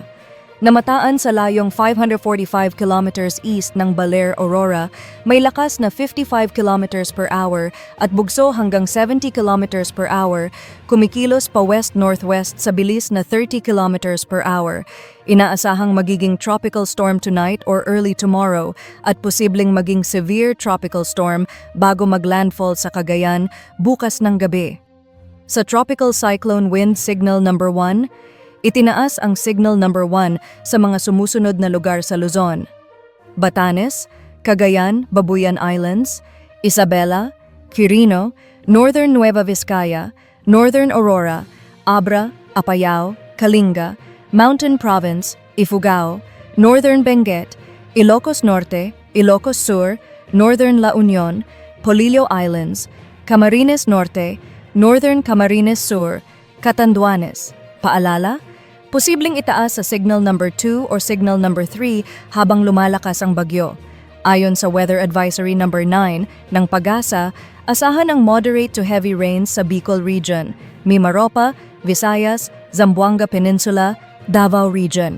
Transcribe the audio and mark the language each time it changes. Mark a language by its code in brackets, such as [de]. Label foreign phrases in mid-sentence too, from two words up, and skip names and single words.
[tl] Namataan sa layong 545 [en] kilometers east [tl] ng Baler, Aurora, may lakas na 55 [en] kilometers per hour [tl] at bugso hanggang 70 [en] kilometers per hour, [tl] kumikilos pa west-northwest sa bilis na 30 [en] kilometers per hour. [tl] Inaasahang magiging [en] tropical storm tonight or early tomorrow [tl] at posibleng maging [en] severe tropical storm [tl] bago maglandfall sa Cagayan bukas ng gabi. Sa Tropical Cyclone Wind Signal Number 1, itinaas ang Signal Number 1 sa mga sumusunod na lugar sa Luzon: Batanes, Cagayan, Babuyan Islands, Isabela, Quirino, Northern Nueva Vizcaya, Northern Aurora, Abra, Apayao, Kalinga, Mountain Province, Ifugao, Northern Benguet, Ilocos Norte, Ilocos Sur, Northern La Union, Polillo Islands, Camarines Norte, Northern Camarines Sur, Catanduanes. Paalala, posibleng itaas sa Signal Number 2 or Signal Number 3 habang lumalakas ang bagyo. Ayon sa Weather Advisory Number 9 ng PAGASA, asahan ang [en] moderate to heavy rains [tl] sa Bicol Region, Mimaropa, Visayas, Zamboanga Peninsula, Davao Region.